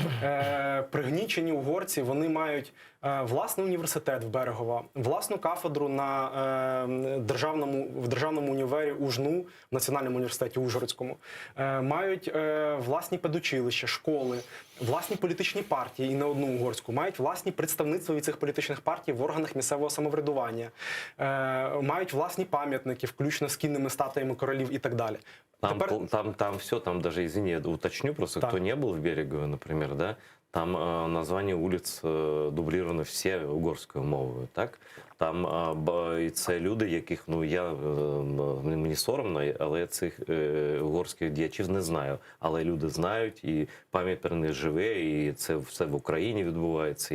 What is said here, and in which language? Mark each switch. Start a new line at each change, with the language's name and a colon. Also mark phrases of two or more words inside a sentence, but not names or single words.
Ukrainian: пригнічені угорці, вони мають власний університет в Берегова, власну кафедру в державному універі УЖНУ, в Національному університеті Ужгородському, мають власні педучилища, школи, власні політичні партії, і не одну угорську, мають власні представництва від цих політичних партій в органах місцевого самоврядування, мають власні пам'ятники, включно з кінними статуями королів і так далі.
Russian: Там все, там даже, извини, я уточню, просто кто не был в Берегово, например, да, там названия улиц дублированы все
Ukrainian: угорською мовою,
Russian: так?
Ukrainian: Там і це люди, яких, ну, мені соромно, але я цих угорських діячів не знаю. Але люди знають, і пам'ять про них живе, і це все в Україні відбувається.